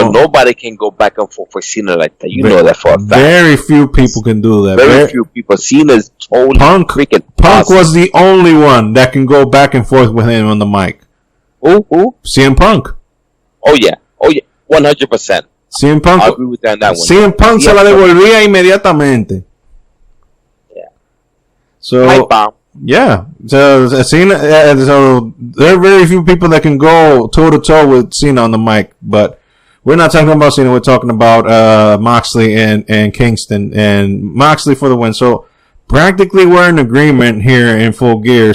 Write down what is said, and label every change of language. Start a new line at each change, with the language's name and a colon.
English: but nobody can go back and forth for Cena like that. You know that for a fact. Very few people can do that. Very few people. Cena's totally freaking Punk awesome. was the only one that can go back and forth with him on the mic. Who? CM Punk. Oh yeah, 100%. CM Punk. I agree with that on that one.
Spanish: CM Punk se la devolvía inmediatamente.
English: Yeah. So yeah, so Cena. So there are very few people that can go toe to toe with Cena on the mic, but we're not talking about Cena. We're talking about Moxley and Kingston, and Moxley for the win. So practically we're in agreement here in Full Gear.